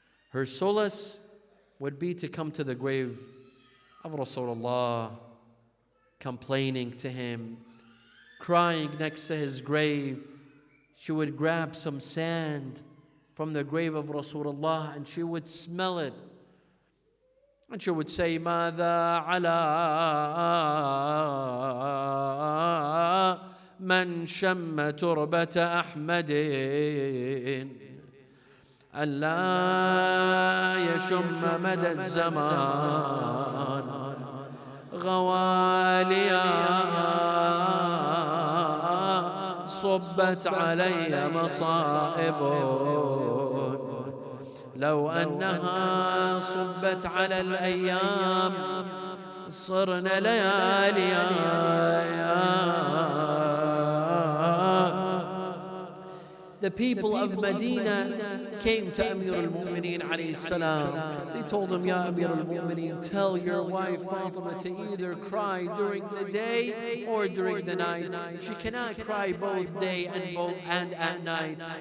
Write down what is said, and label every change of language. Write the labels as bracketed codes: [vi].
[en] Her solace would be to come to the grave of Rasulullah, complaining to him, crying next to his grave. She would grab some sand from the grave of Rasulullah and she would smell it. And she would say, [ar] ماذا على من شم تربة أحمد ألا يشم مدى الزمان غواليا صبت علي مصائب لو أنها صبت على الأيام صرن لياليا. [en] the people of Medina came to Amir al-Mu'mineen alayhi salam. They told him, Ya Amir al-Mu'mineen, tell your wife Fatima to either cry during the day or during the night. She cannot cry both day and at night.